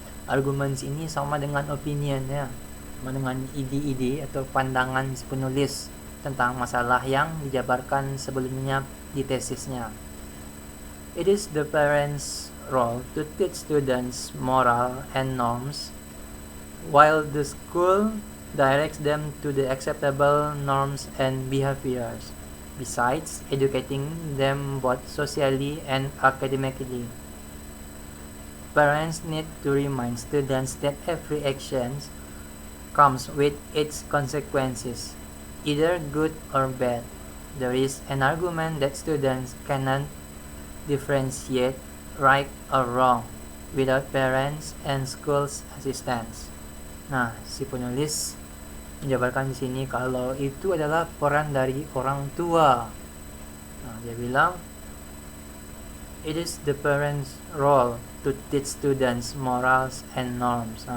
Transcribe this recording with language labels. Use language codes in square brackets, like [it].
[id] Arguments ini sama dengan opinion ya, sama dengan ide-ide atau pandangan penulis tentang masalah yang dijabarkan sebelumnya di tesisnya. [en] It is the parents' role to teach students moral and norms, while the school directs them to the acceptable norms and behaviors, besides educating them both socially and academically. Parents need to remind students that every action comes with its consequences, either good or bad. There is an argument that students cannot differentiate right or wrong without parents and school's assistance. [id] Nah, si penulis menjabarkan di sini kalau itu adalah peran dari orang tua. Nah, dia bilang [en] it is the parents' role to teach students morals and norms.